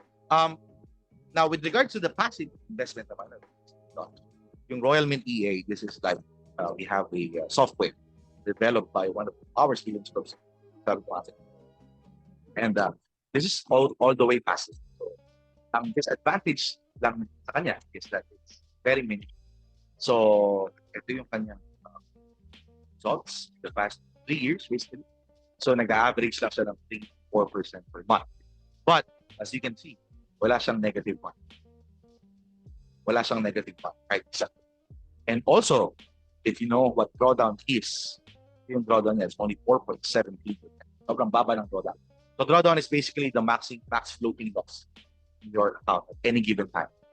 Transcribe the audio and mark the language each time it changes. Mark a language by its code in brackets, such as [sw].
[en] Now, with regards to the passive investment naman, yung Royal Mint EA, this is like, we have a software developed by one of our students from and this is all the way passive. [tl] So, ang disadvantage lang sa kanya [en] is that it's very minimal. [tl] So, ito yung kanyang results the past 3 years, basically. So, nag-average lang siya ng 3-4% per month. [en] But, as you can see, [tl] wala siyang negative one. Wala siyang negative one. Right? [en] And also, if you know what drawdown is, yung drawdown niya is only 4.73%. [tl] Sobrang baba ng drawdown. [en] So drawdown is basically the max floating loss in your account at any given time.